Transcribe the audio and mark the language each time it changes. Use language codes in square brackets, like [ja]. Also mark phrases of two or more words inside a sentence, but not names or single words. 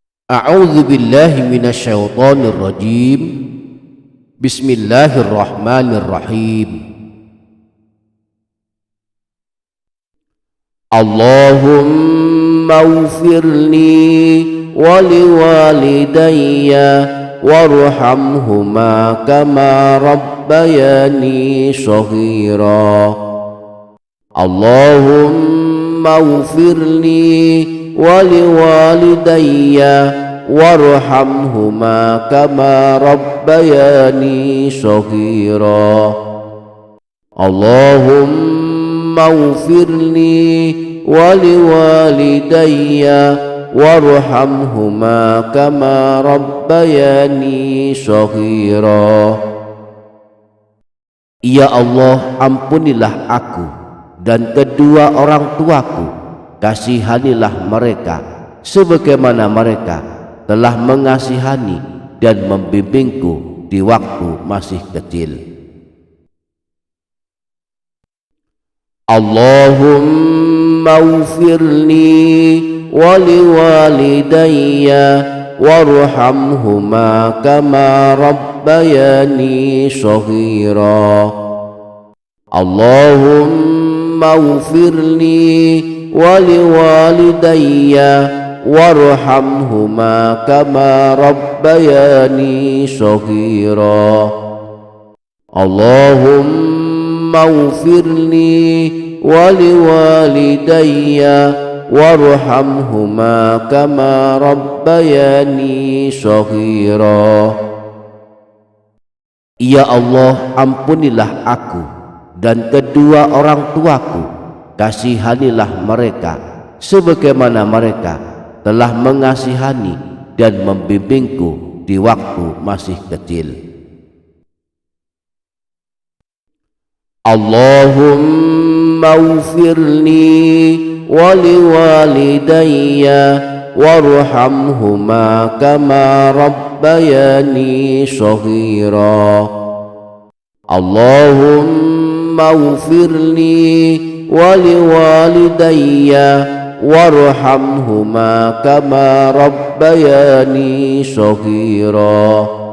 [ar] أعوذ بالله من الشيطان الرجيم. بسم الله الرحمن الرحيم. اللهم اغفر لي ولوالدي وارحمهما كما ربياني صغيرا. اللهم اغفر لي ولوالدي وارحمهما كما ربياني صغيرا. اللهم اغفر لي ولوالدي وارحمهما كما ربياني صغيرا. [id] Ya Allah, ampunilah aku dan kedua orang tuaku, kasihanilah mereka sebagaimana mereka telah mengasihani dan membimbingku di waktu masih kecil. [ar] اللهم اغفر لي ولوالدي وارحمهما كما ربياني صغيرا. اللهم اغفر لي ولوالدي وارحمهما كما ربياني صغيرا. اللهم اغفر لي ولوالدي وارحمهما كما ربياني صغيرا. [id] Ya Allah, ampunilah aku dan kedua orang tuaku, kasihanilah mereka sebagaimana mereka telah mengasihani dan membimbingku di waktu masih kecil. [ar] اللهم اغفر لي ولوالدي وارحمهما كما ربياني صغيرا. اللهم اغفر لي ولوالدي وارحمهما كما ربياني صغيرا.